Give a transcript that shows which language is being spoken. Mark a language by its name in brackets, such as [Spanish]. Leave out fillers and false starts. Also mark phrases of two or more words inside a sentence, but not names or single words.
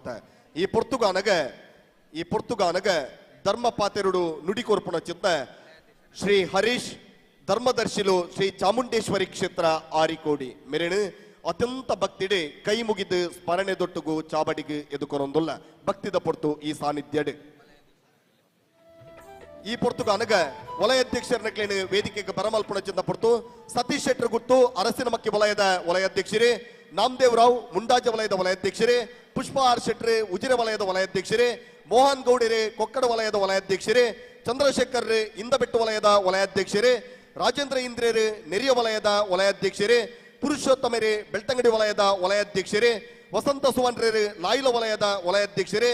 [Tulu] ಈ ಪೊರ್ತುಗಾನಗ ಧರ್ಮಪಾತೆರುಡು ನುಡಿಕೊರ್ಪುಣ ಚಿತ್ತ ಶ್ರೀ ಹರೀಶ್ ಧರ್ಮದರ್ಶಿಲು ಶ್ರೀ ಚಾಮುಂಡೇಶ್ವರಿ ಕ್ಷೇತ್ರ ಆರಿಕೋಡಿ ಮೆರೆಣು ಅತ್ಯಂತ ಭಕ್ತಿಡೆ ಕೈ ಮುಗಿದು ಸ್ಮರಣೆ ದೊಟ್ಟುಗು ಚಾಬಡಿಗೆ ಎದುಕೊನೊಂದುಲ್ಲ ಭಕ್ತಿದ ಪೊರ್ತು ಈ ಸಾನ್ನಿಧ್ಯಡ್. ಈ ಪೊರ್ತುಗಾನಗ ವಲಯಾಧ್ಯಕ್ಷರನ್ನ ವೇದಿಕೆಗೆ ಬರಮಲ್ಪುಣ ಚಿಂದ ಪೊರ್ತು ಸತೀಶ್ ಶೆಟ್ಟರ್ ಗುತ್ತು ಅರಸಿನಮಕ್ಕಿ ವಲಯದ ವಲಯಾಧ್ಯಕ್ಷರೇ, ನಾಮದೇವ್ ರಾವ್ ಮುಂಡಾಜ ವಲಯದ ವಲಯಾಧ್ಯಕ್ಷರೇ, ಪುಷ್ಪ ಆರ್ ಶೆಟ್ರೆ ಉಜಿರೆ ವಲಯದ ವಲಯಾಧ್ಯಕ್ಷರೇ, ಮೋಹನ್ ಗೌಡರೇ ಕೊಕ್ಕಡ ವಲಯದ ವಲಯಾಧ್ಯಕ್ಷರೇ, ಚಂದ್ರಶೇಖರ್ ಇಂದಬೆಟ್ಟು ವಲಯದ ವಲಯಾಧ್ಯಕ್ಷರೇ, ರಾಜೇಂದ್ರ ಇಂದ್ರೇರೆ ನೆರಿಯ ವಲಯದ ವಲಯಾಧ್ಯಕ್ಷರೇ, ಪುರುಷೋತ್ತಮರೇ ಬೆಳ್ತಂಗಡಿ ವಲಯದ ವಲಯಾಧ್ಯಕ್ಷರೇ, ವಸಂತ ಸುವರ್ಣರೇ ಲಾಯ್ಲ ವಲಯದ ವಲಯಾಧ್ಯಕ್ಷರೇ,